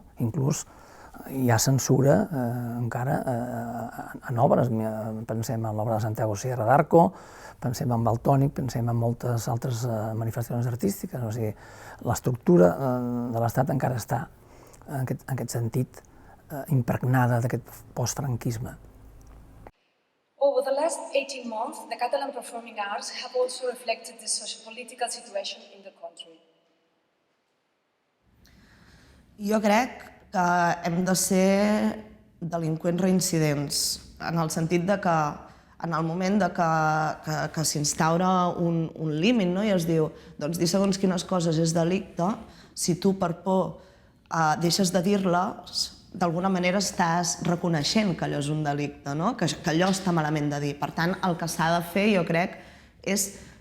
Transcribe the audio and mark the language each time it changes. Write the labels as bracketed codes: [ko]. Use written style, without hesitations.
[ca] Inclús hi ha censura encara en obres. Pensem en l'obra de Santiago Sierra d'Arco, pensem en Valtònyc, pensem en moltes altres manifestacions artístiques. O sigui, l'estructura de l'Estat encara està, en aquest sentit, impregnada d'aquest postfranquisme. [en] Over the last 18 months, the Catalan performing arts have also reflected the socio-political situation in the country. [ca] Jo crec que hem de ser delinqüents reincidents, en el sentit de que en el moment que s'instaura un límit i es diu doncs dir segons quines coses és delicte, si tu per por deixes de dir-les, d'alguna manera estàs reconeixent que allò és un delicte, que allò està malament de dir. Per tant, el que s'ha de fer, jo crec, és